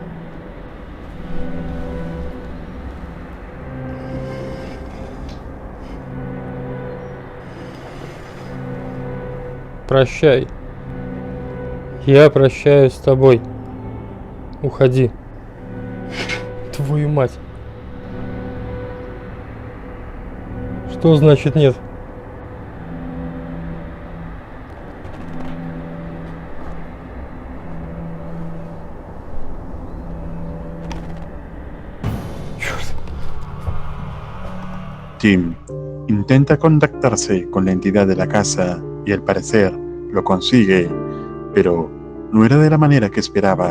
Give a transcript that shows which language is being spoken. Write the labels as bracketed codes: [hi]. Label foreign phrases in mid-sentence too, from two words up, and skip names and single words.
[ru] Прощай. Я прощаюсь с тобой. Уходи. Твою мать. Что значит нет? [es] Tim intenta contactarse con la entidad de la casa y al parecer lo consigue, pero no era de la manera que esperaba.